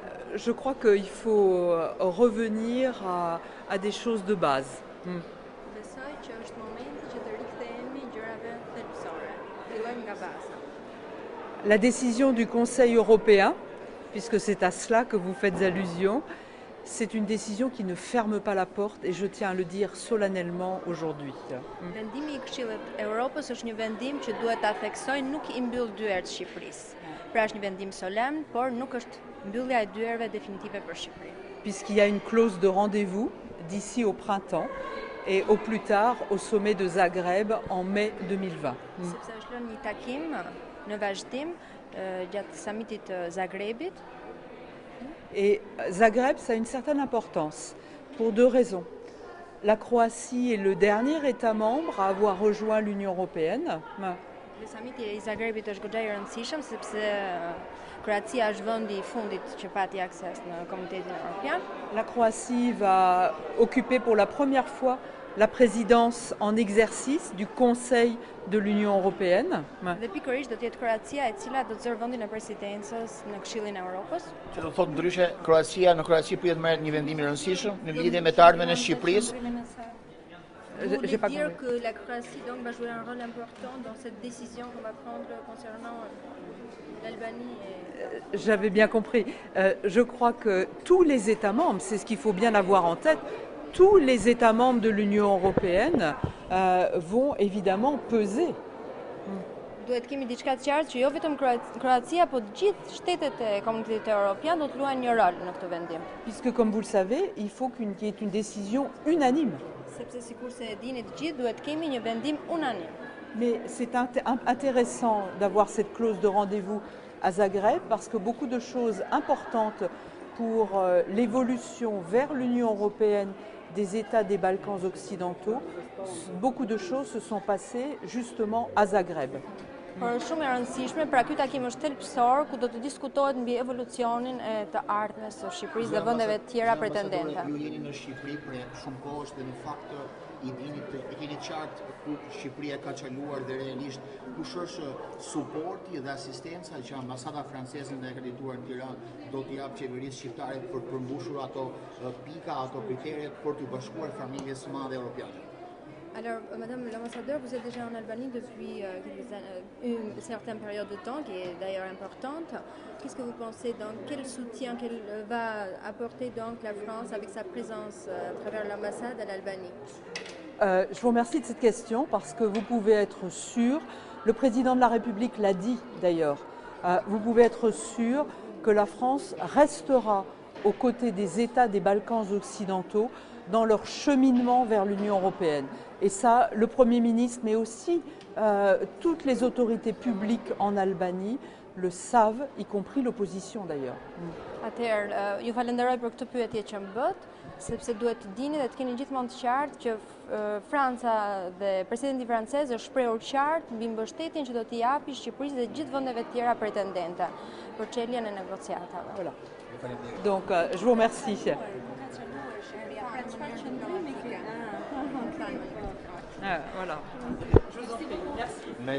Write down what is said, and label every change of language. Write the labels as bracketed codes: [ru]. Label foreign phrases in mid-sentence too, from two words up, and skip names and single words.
[fr] Je crois qu'il faut revenir à des choses de base. [sq] Besoj që është momenti që të rikthehemi gjërave thelbësore. Fillojmë nga baza. [fr] La décision du Conseil européen, puisque c'est à cela que vous faites allusion, c'est une décision qui ne ferme pas la porte et je tiens à le dire solennellement aujourd'hui. [sq] Vendimi i Këshillit Evropës është një vendim që duhet ta theksojë, nuk i mbyll dyert Shqipërisë. Pra është një vendim solemn, por nuk është mbyllja e dyerve definitive për Shqipërinë. [fr] Puisqu'il y a une clause de rendez-vous d'ici au printemps et au plus tard au sommet de Zagreb en mai 2020. [sq] Sepse është lënë një takim në vazhdim gjatë samitit të Zagrebit. [fr] Et Zagreb, ça a une certaine importance pour deux raisons. La Croatie est le dernier État membre à avoir rejoint l'Union européenne. [sq] Dhe samiti i Zagrebit është goxha i rëndësishëm sepse Kroacia është vendi i fundit që pati akses në Komunitetin Evropian. La Croatie va occuper pour la première fois la présidence en exercice du Conseil de l'Union européenne. Dhe pikërisht do të jetë Kroacia e cila do të zërë vendin e presidencës në Këshillin e Evropës. Që do të thotë ndryshe, në Kroaci pritet merret një vendim i rëndësishëm në lidhje me të ardhmen e Shqipërisë. [fr] J'ai pas dire compris. que la Croatie donc va jouer un rôle important dans cette décision qu'on va prendre concernant l'Albanie et... J'avais bien compris. Je crois que tous les États membres, c'est ce qu'il faut bien avoir en tête, tous les États membres de l'Union européenne vont évidemment peser. [sq] Duhet kemi diçka të qartë që jo vetëm Kroacia, po të gjithë shtetet e Komunitetit Evropian do të luajnë një rol në këtë vendim. [fr] Puisque, comme vous le savez, il faut qu'il y ait une décision unanime. [sq] Sepse sikurse e dini të gjithë, duhet kemi një vendim unanim. [fr] Mais c'est intéressant d'avoir cette clause de rendez-vous à Zagreb parce que beaucoup de choses importantes pour l'évolution vers l'Union européenne des États des Balkans occidentaux, beaucoup de choses se sont passées justement à Zagreb. [sq] Por shumë e rëndësishme, pra ky takim është thelbësor ku do të diskutohet mbi evolucionin e të ardhmes së Shqipërisë dhe vendeve të tjera pretendente. Ju jeni në Shqipëri për shumë kohë dhe në fakt i keni qartë ku Shqipëria ka çaluar dhe realisht kush është suporti dhe asistenca që ambasada franceze nda e ka drejtuar në Tiranë do t'i jap qeverisë shqiptare për të përmbushur ato pika, ato kriteret për të bashkuar familjes së madhe europiane. [fr] Alors, Madame l'ambassadeur, vous êtes déjà en Albanie depuis une certaine période de temps, qui est d'ailleurs importante. Qu'est-ce que vous pensez, donc, quel soutien qu'elle va apporter donc la France avec sa présence à travers l'ambassade à l'Albanie? Je vous remercie de cette question parce que vous pouvez être sûr, le président de la République l'a dit d'ailleurs, vous pouvez être sûr que la France restera aux côtés des États des Balkans occidentaux dans leur cheminement vers l'Union européenne. Et ça, le Premier ministre, mais aussi toutes les autorités publiques en Albanie le savent, y compris l'opposition d'ailleurs. [sq] Atëherë, ju falenderoj për këtë pyetje që më bët, sepse duhet të dini dhe të keni gjithmonë të qartë që Franca dhe presidenti francez është shprehur qartë mbi mbështetjen që do t'i japi Shqipërisë dhe gjithë vendeve të tjera pretendente për çeljen e negociatave. [fr] Voilà. Donc, je vous remercie. Voilà. Je vous en prie. Merci.